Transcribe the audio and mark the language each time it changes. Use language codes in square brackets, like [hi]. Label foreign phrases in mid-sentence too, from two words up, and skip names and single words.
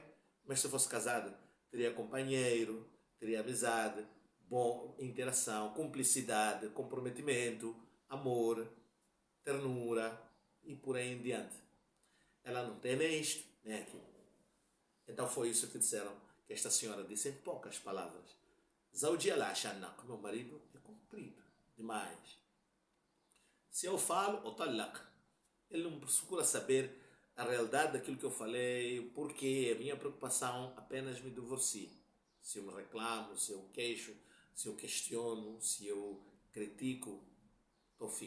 [pt] Mas se fosse casada, teria companheiro, teria amizade, boa interação, cumplicidade, comprometimento, amor, ternura e por aí em diante. Ela não tem nem isto, nem aquilo. Então foi isso que disseram, que esta senhora disse em poucas palavras. [ar] زوجي العشنق, [pt] meu marido é comprido demais. Se eu falo, o talaq, ele não procura saber a realidade daquilo que eu falei, o porquê, a minha preocupação, apenas me divorcio. Se eu me reclamo, se eu queixo, se eu questiono, se eu critico, estou fim.